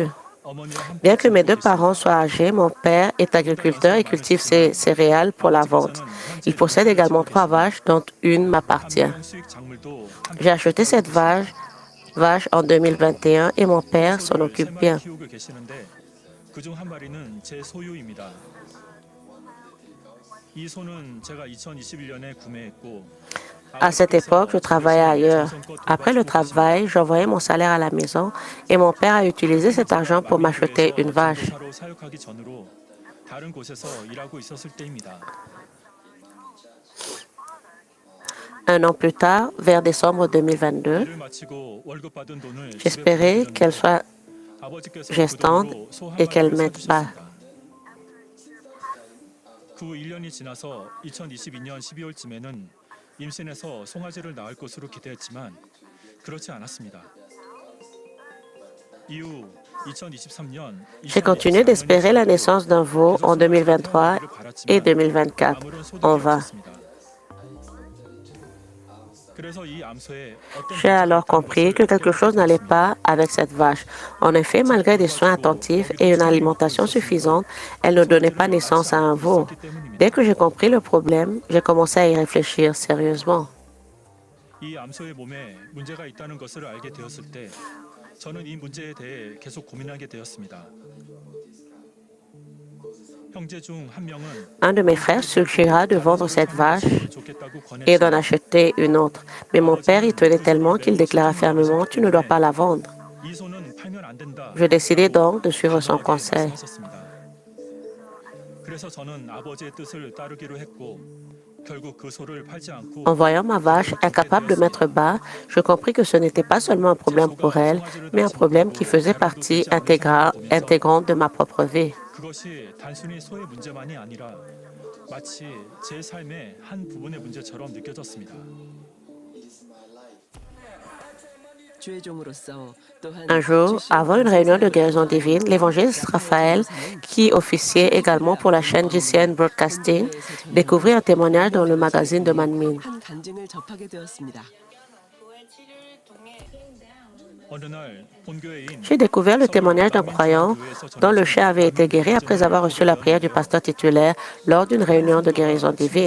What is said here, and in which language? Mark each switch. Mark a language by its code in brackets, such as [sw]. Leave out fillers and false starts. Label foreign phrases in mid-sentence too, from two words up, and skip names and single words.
[fr] Bien que mes deux parents soient âgés, mon père est agriculteur et cultive ses céréales pour la vente. Il possède également 3 vaches, dont une m'appartient. J'ai acheté cette vache en 2021 et mon père s'en occupe bien. [ko] 그중 한 마리는 제 소유입니다. 이 소는 제가 2021년에 구매했고 [fr] À cette époque, je travaillais ailleurs. Après le travail, j'envoyais mon salaire à la maison et mon père a utilisé cet argent pour m'acheter une vache. [ko] 전도사로 사역하기 전으로 다른 곳에서 일하고 있었을 때입니다. [fr] Un an plus tard, vers décembre 2022, [ko] 일을 마치고 월급 받은 돈을 집에 [fr] j'espérais qu'elle [ko] 보내드렸는데 [fr] soit [ko] 아버지께서 그 [fr] gestante [ko] 돈으로 소 한 [fr] et qu'elle [ko] 마리를 [fr] m'aide pas. [ko] 사주셨습니다. 그 1년이 지나서 2022년 12월쯤에는 임신해서 송아지를 낳을 것으로 기대했지만 그렇지 않았습니다. 이후 2023년 [fr] J'ai continué d'espérer la naissance d'un veau en 2023 et 2024. En vain. J'ai alors compris que quelque chose n'allait pas avec cette vache. En effet, malgré des soins attentifs et une alimentation suffisante, elle ne donnait pas naissance à un veau. Dès que j'ai compris le problème, j'ai commencé à y réfléchir sérieusement. [ko] 이 암소의 몸에 문제가 있다는 것을 알게 되었을 때 저는 이 문제에 대해 계속 고민하게 되었습니다. 형제 중 한 명은 [fr] Un de mes frères suggéra de vendre cette vache et d'en acheter une autre. Mais mon père y tenait tellement qu'il déclara fermement: "Tu ne dois pas la vendre." [ko] 이 소는 팔면 안 된다. [fr] Je décidai donc de suivre son conseil. [ko] 그래서 저는 아버지의 뜻을 따르기로 했고 결국 그 소를 팔지 않고 [fr] En voyant ma vache incapable de mettre bas, je compris que ce n'était pas seulement un problème pour elle, mais un problème qui faisait partie intégrante de ma propre vie. [ko] 그것이 단순히 소의 문제만이 아니라 마치 제 삶의 한 부분의 문제처럼 느껴졌습니다. [fr] Un jour, avant une réunion de guérison divine, l'évangéliste Raphaël, qui officiait également pour la chaîne GCN Broadcasting, découvrit un témoignage dans le magazine de Manmin. J'ai découvert le témoignage d'un croyant dont le chien avait été guéri après avoir reçu la prière du pasteur titulaire lors d'une réunion de guérison divine.